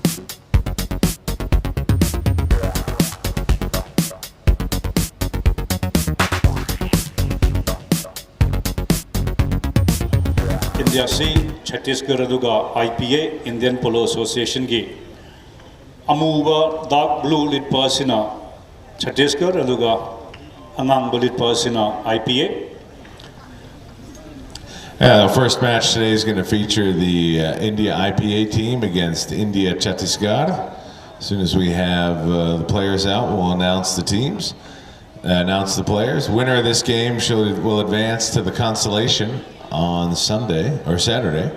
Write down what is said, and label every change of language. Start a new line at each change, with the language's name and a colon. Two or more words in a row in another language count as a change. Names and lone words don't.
Manipuri: India C Chhattisgarh aduga IPA Indian Polo Association gi amuba
English: dark blue
Manipuri: lit pasina Chhattisgarh aduga angang bulit pasina IPA.
English: The first match today is going to feature the India IPA team against India Chhattisgarh. As soon as we have the players out, we'll announce the teams, announce the players. Winner of this game will advance to the consolation on Sunday or Saturday.